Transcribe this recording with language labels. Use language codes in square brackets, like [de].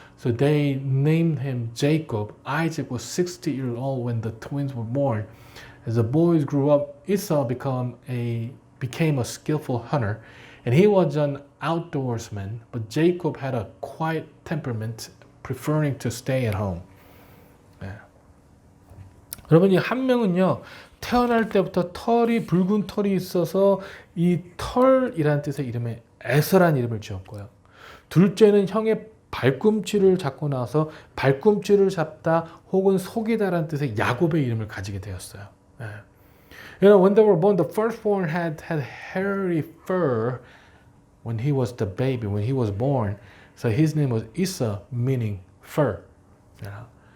[en] So they named him Jacob. Isaac was 60 years old when the twins were born. As the boys grew up, Esau became a skillful hunter, and he was an outdoorsman. But Jacob had a quiet temperament, preferring to stay at home. [ko] 여러분 이 한 명은요 태어날 때부터 붉은 털이 있어서 이 털이라는 뜻의 이름에 에서라는 이름을 지었고요. 둘째는 형의 발꿈치를 잡고 나서 발꿈치를 잡다 혹은 속이다라는 뜻의 야곱의 이름을 가지게 되었어요. [en] You know, when they were born, the firstborn had hairy fur when he was the baby, when he was born. So his name was Esau, meaning fur. You know?